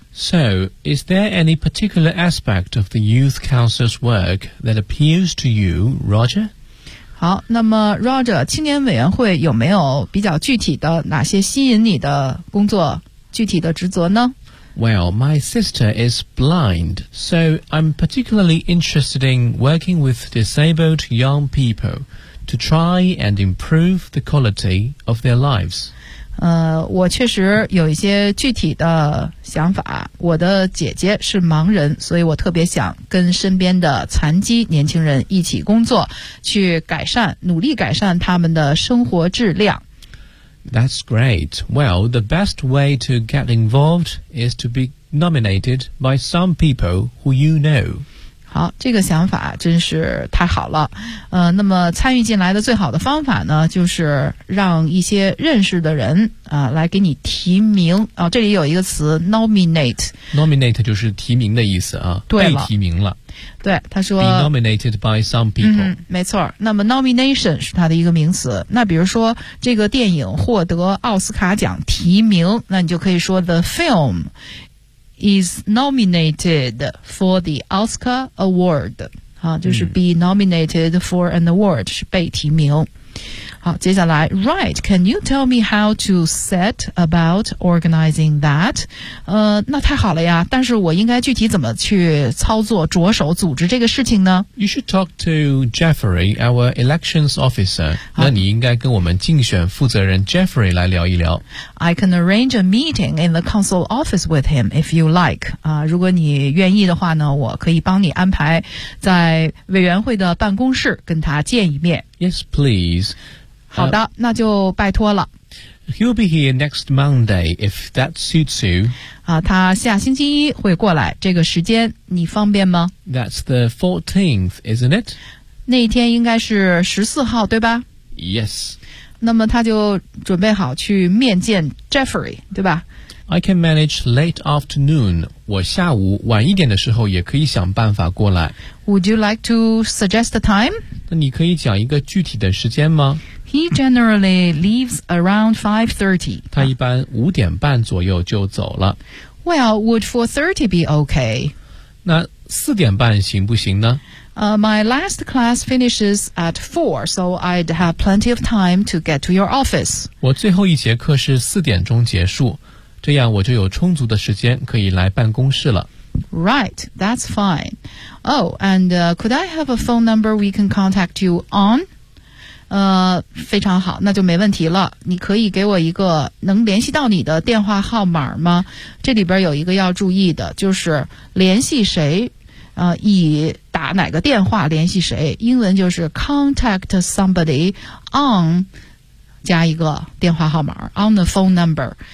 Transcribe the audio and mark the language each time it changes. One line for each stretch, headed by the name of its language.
English: So, is there any particular aspect of the Youth Council's work that appeals to you, Roger?
Chinese: 好，那么 Roger, 青年委员会有没有比较具体的哪些吸引你的工作具体的职责呢？
English: Well, my sister is blind, so I'm particularly interested in working with disabled young people to try and improve the quality of their lives.
Chinese: 我确实有一些具体的想法，我的姐姐是盲人，所以我特别想跟身边的残疾年轻人一起工作，去改善，努力改善他们的生活质量。
English: That's great. Well, the best way to get involved is to be nominated by some people who you know.
Chinese: 好，这个想法真是太好了。那么参与进来的最好的方法呢，就是让一些认识的人来给你提名。这里有一个词 nominate。 Nominate 就是提名的意思啊。对了。被提名了。对，他说
English: Be nominated by some people、
Chinese: 没错，那么 nomination 是他的一个名词，那比如说这个电影获得奥斯卡奖提名，那你就可以说
English: The film is nominated for the Oscar award、
Chinese: 就是
English: be nominated for an award
Chinese: 是被提名。好，接下来
English: Right, can you tell me how to set about organizing that?
Chinese: 那太好了呀，但是我应该具体怎么去操作着手组织这个事情呢？
English: You should talk to Jeffrey, our elections officer.
Chinese: 那你应该跟我们竞选负责人 Jeffrey 来聊一聊。
English: I can arrange a meeting in the council office with him if you like.
Chinese: 如果你愿意的话呢，我可以帮你安排在委员会的办公室跟他见一面。
English: Yes, please.
Chinese: 好的，那就拜托了。
English: He'll be here next Monday, if that suits you.
Chinese: 他下星期一会过来，这个时间你方便吗？
English: That's the 14th, isn't it?
Chinese: 那一天应该是14号，对吧？
English: Yes.
Chinese: 那么他就准备好去面见 Jeffrey, 对吧？
English: I can manage late afternoon.
Chinese: 我下午晚一点的时候也可以想办法过来。
English: Would you like to suggest the time?
Chinese: 那你可以讲一个具体的时间吗？
English: He generally leaves around 5:30.
Chinese: 他一般五点半左右就走了。
English: Well, would 4:30 be okay?
Chinese: 那四点半行不行呢？
English: My last class finishes at 4, so I'd have plenty of time to get to your office.
Chinese: 我最后一节课是四点钟结束，这样我就有充足的时间可以来办公室了。
English: Right, that's fine. Oh, and could I have a phone number we can contact you on?
Chinese: 非常好，那就没问题了。你可以给我一个能联系到你的电话号码吗？这里边有一个要注意的，就是联系谁，以打哪个电话联系谁，英文就是
English: contact somebody on
Chinese: 加一个电话号码
English: on the phone number。